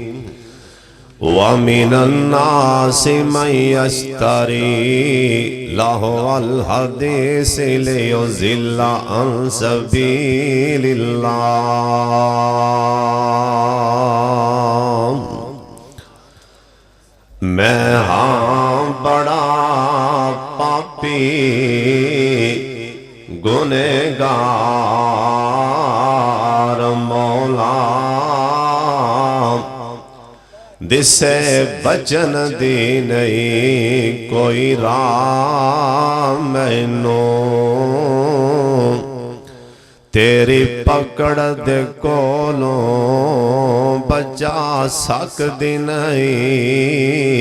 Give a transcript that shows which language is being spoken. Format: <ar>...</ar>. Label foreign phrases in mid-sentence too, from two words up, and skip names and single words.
<ar>ومن الناس من يشتري لهو الحديث ليضل عن سبيل الله.</ar> <pa>میں ہاں بڑا پاپی گنہگار مولا, دسے بچن دی نہیں کوئی راہ مینوں، تیری پکڑ دے کولوں بچا سکدی نہیں.</pa>